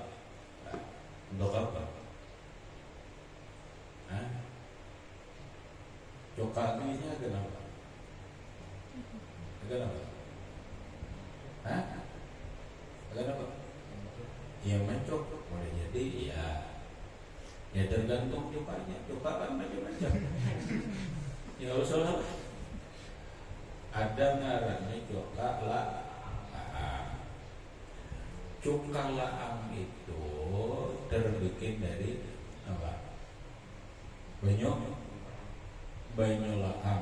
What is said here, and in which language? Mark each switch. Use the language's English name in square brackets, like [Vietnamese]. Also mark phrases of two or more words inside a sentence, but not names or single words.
[Banjar] Untuk apa? Cuka ini agak nama. Agak nama. Agak apa? Ya mencok, boleh jadi ya tergantung cukanya. Cuka kan macam-macam. Ya usul ada ngarannya cuka laang. Cuka laang itu terbikin dari apa? Banyu laang.